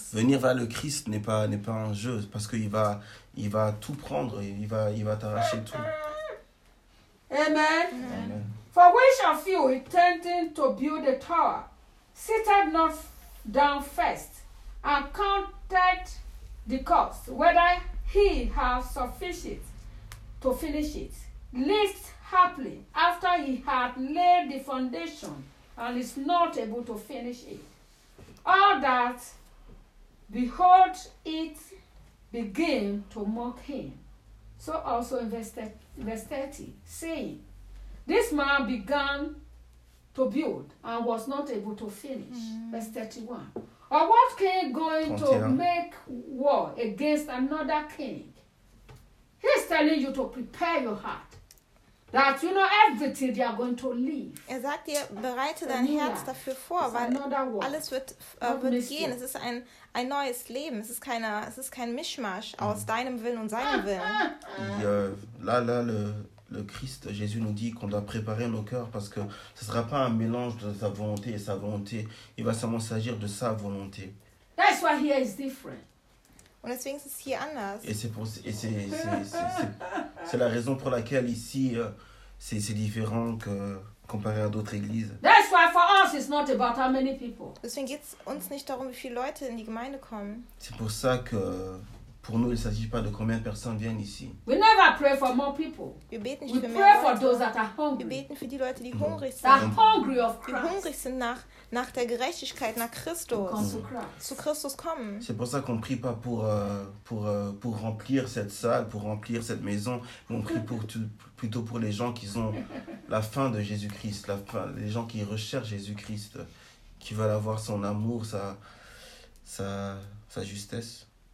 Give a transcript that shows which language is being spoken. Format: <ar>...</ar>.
<fr>Venir vers le Christ n'est pas un jeu parce que il va tout prendre. Il va t'arracher tout. Amen. Amen. Amen.</fr> <en>For which of you intending to build a tower, sitteth not down first, and counted the cost, whether he have sufficient to finish it? Lest haply, after he hath laid the foundation, and is not able to finish it, all that behold it begin to mock him. So also in verse 30, saying, this man began to build and was not able to finish. Mm-hmm. Verse 31. Or what king going 31. To make war against another king? He's telling you to prepare your heart. That you know everything they are going to leave.</en> <de>Sagt dir, bereite dein Herz dafür vor, weil alles wird gehen. Es ist ein neues Leben. Es ist kein Mischmasch aus deinem Willen und seinem Willen.</de> <fr>Le Christ, Jésus nous dit qu'on doit préparer nos cœurs parce que ce ne sera pas un mélange de sa volonté et sa volonté. Il va seulement s'agir de sa volonté.</fr> <en>That's why here is different.</en> <de>Und deswegen ist es hier anders.</de> <fr>Et c'est la raison pour laquelle ici, c'est différent que comparé à d'autres églises.</fr> <en>That's why for us it's not about how many people.</en> <de>Deswegen geht es uns nicht darum, wie viele Leute in die Gemeinde kommen.</de> <fr>C'est pour ça que Pour nous, il ne s'agit pas de combien de personnes viennent ici.</fr> <en>We never pray for more people.</en> <de>Wir beten nicht für mehr Leute.</de> <en>We pray for those that are hungry.</en> <de>Wir beten für die Leute, die hungrig sind.</de> <en>They're hungry of Christ.</en> <de>Die hungrig sind nach der Gerechtigkeit, nach Christus.</de> <en>Come to Christ.</en> <de>Zu Christus kommen.</de> <fr>C'est pour ça qu'on ne prie pas pour pour remplir cette salle, pour remplir cette maison. On prie pour tout, plutôt pour les gens qui ont la faim de Jésus-Christ, la faim, les gens qui recherchent Jésus-Christ, qui veulent avoir son amour, sa justesse.</fr>